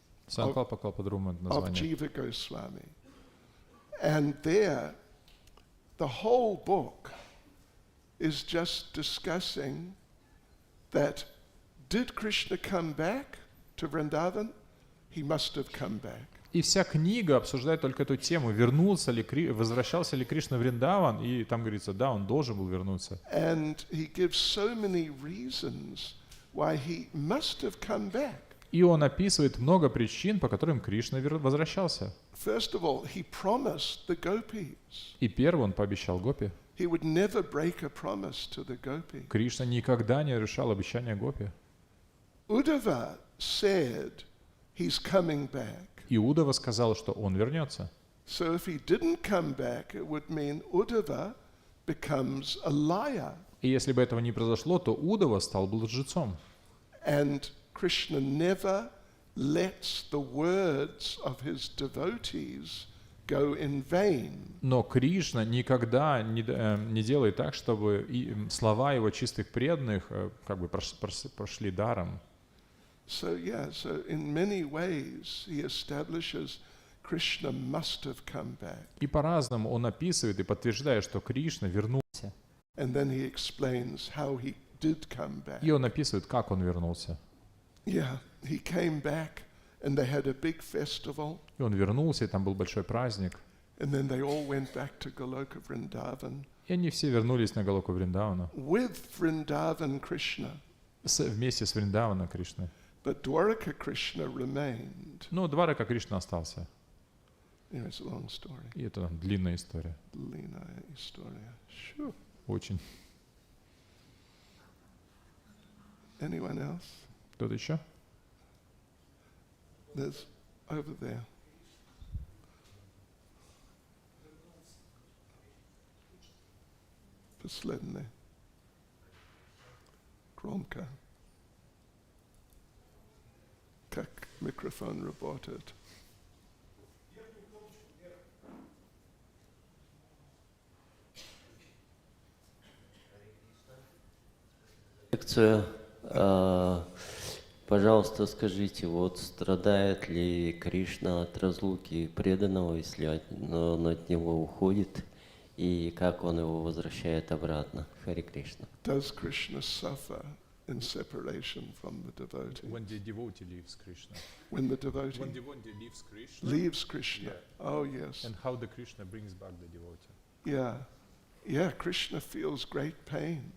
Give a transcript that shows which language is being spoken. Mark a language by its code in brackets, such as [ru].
[ru] Санкалпа Калпадрума [en] of [ru] название. [en] Jiva Goswami. And there, the whole book is just discussing that did Krishna come back to Vrindavan? He must have come back. [ru] И вся книга обсуждает только эту тему, возвращался ли Кришна в Вриндаван, и там говорится, да, он должен был вернуться. [en] And he gives so many reasons why he must have come back. [ru] И он описывает много причин, по которым Кришна возвращался. [en] First of all, he promised the Gopis. [ru] И первый он пообещал Гопи. [en] He would never break a promise to the Gopis. [ru] Кришна никогда не нарушал обещания Гопи. [en] Uddhava said he's coming back. [ru] Иудова сказал, что он вернется. [en] So if he didn't come back, it would mean Uddhava becomes a liar. [ru] И если бы этого не произошло, то Удова стал бы лжецом. [en] And Krishna never lets the words of his devotees go in vain. [ru] Но Кришна никогда не делает так, чтобы слова его чистых преданных как бы прошли даром. [en] So in many ways he establishes Krishna must have come back. [ru] И по-разному он описывает и подтверждает, что Кришна вернулся. [en] And then he explains how he did come back. [ru] И он описывает, как он вернулся. [en] Yeah, he came back and they had a big festival. [ru] И он вернулся, и там был большой праздник. [en] And then they all went back to Goloka Vrindavan. [ru] И они все вернулись на Галоку Вриндавана. [en] With Vrindavan Krishna. [ru] Вместе с Вриндавана Кришной. [en] But Dwaraka Krishna remained. [ru] Но Дварака Кришна остался. [en] It's a long story. [ru] И это длинная история. Длинная история. [en] Sure. [ru] Очень. [en] Anyone else? [ru] Кто-то еще? [en] There's over there. [ru] Последний. Громко. Как микрофон работает? Лекцию. Пожалуйста, скажите, вот страдает ли Кришна от разлуки преданного, если он от него уходит, и как он его возвращает обратно? Хари Кришна. [en] Does Krishna suffer in separation from the devotee? When the devotee leaves Krishna. When the devotee leaves Krishna. leaves Krishna. Yeah. Oh yes. And how the Krishna brings back the devotee. Yeah, Krishna feels great pain.